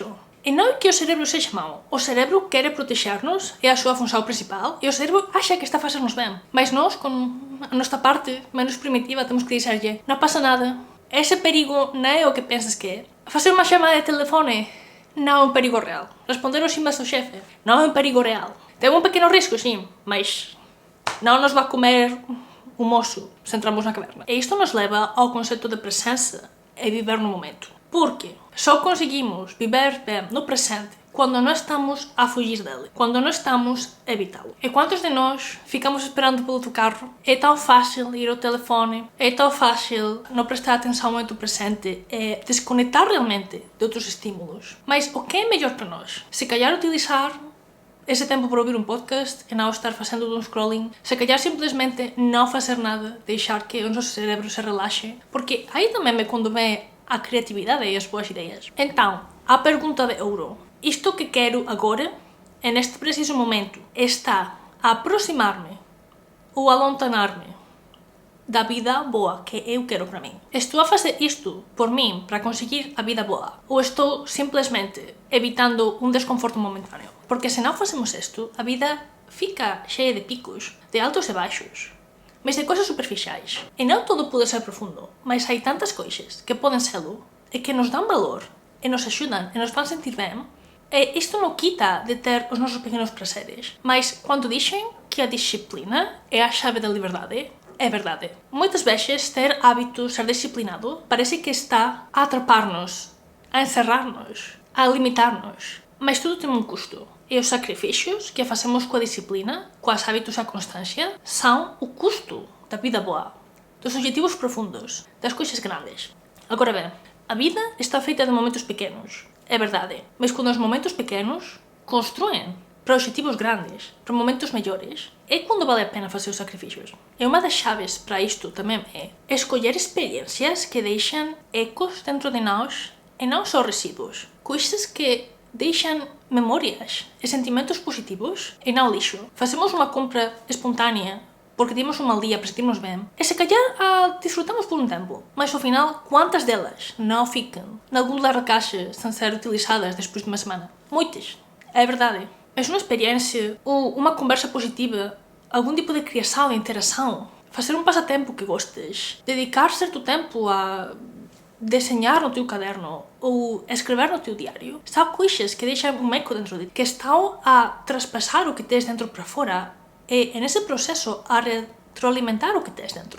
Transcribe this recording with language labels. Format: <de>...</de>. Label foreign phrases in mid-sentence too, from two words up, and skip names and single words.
<gl>E non é que o cerebro sexa mau, o cerebro quere protexernos, é a súa función principal, e o cerebro acha que está a facernos ben. Mas nós, con a nosa parte menos primitiva, temos que dixerlle, non pasa nada, ese perigo non é o que pensas que é. Facer unha chamada de telefone non é un perigo real. Responder aos emails do xefe non é un perigo real. Ten un pequeno risco, sim, mas non nos vai comer o moço se entramos na caverna.</gl> <pt>E isto nos leva ao conceito de presença e viver no momento. Porque só conseguimos viver bem no presente quando não estamos a fugir dele, quando não estamos a evitá-lo. E quantos de nós ficamos esperando pelo autocarro? É tão fácil ir ao telefone, é tão fácil não prestar atenção ao momento presente, é desconectar realmente de outros estímulos. Mas o que é melhor para nós? Se calhar</pt> <gl>utilizar ese tempo para ouvir un podcast e non estar facendo un scrolling,</gl> <pt>se calhar</pt> <gl>simplesmente non facer nada, deixar que o noso cerebro se relaxe, porque aí tamén me quando ve a creatividade e as boas ideas.</gl> <pt>Então, a pergunta de ouro, isto que quero agora, e neste preciso momento, está a aproximar-me ou a lontanar-me da vida boa que eu quero para min.</pt> <gl>Estou a facer isto por min para conseguir a vida boa ou estou simplesmente evitando un desconforto momentáneo? Porque se non facemos isto, a vida fica cheia de picos, de altos e baixos, mas de coisas superficiais. E non todo pode ser profundo, mas hai tantas coisas que poden serlo e que nos dan valor e nos axudan e nos fan sentir ben. E isto non quita de ter os nosos pequenos prazeres, mas quando dixen que a disciplina é a chave da liberdade, é verdade. Moitas veces ter hábitos, ser disciplinado, parece que está a atrapar-nos, a encerrar-nos, a limitar-nos.</gl> <pt>Mas tudo tem um custo.</pt> <gl>E os sacrifícios que facemos coa disciplina, coas hábitos e a constância,</gl> <pt>são o custo</pt> <gl>da vida boa, dos objetivos profundos, das coisas grandes. Agora ben, a vida está feita de momentos pequenos, é verdade. Mas quando os momentos pequenos construem para objetivos grandes, para momentos mellores, é quando vale a pena facer os sacrifícios. E unha das chaves para isto tamén é escoller experiencias que deixan ecos dentro de nós e non só residuos. Coisas que deixan memorias e sentimentos positivos e non lixo. Facemos unha compra espontánea porque temos un mal día para sentirnos ben e</gl> <pt>se calhar</pt> <gl>disfrutamos por un tempo, mas ao final, quantas delas non fican nalgún lugar da caixa sem ser utilizadas despois de unha semana? Moitas, é verdade.</gl> <pt>Mas uma experiência ou uma conversa positiva, algum tipo de criação, de interação, fazer um passatempo que gostes, dedicar certo tempo a desenhar no teu caderno ou escrever no teu diário, são coisas que deixam um eco dentro de ti, que estão a traspassar o que tens dentro para fora e nesse processo a retroalimentar o que tens dentro.</pt>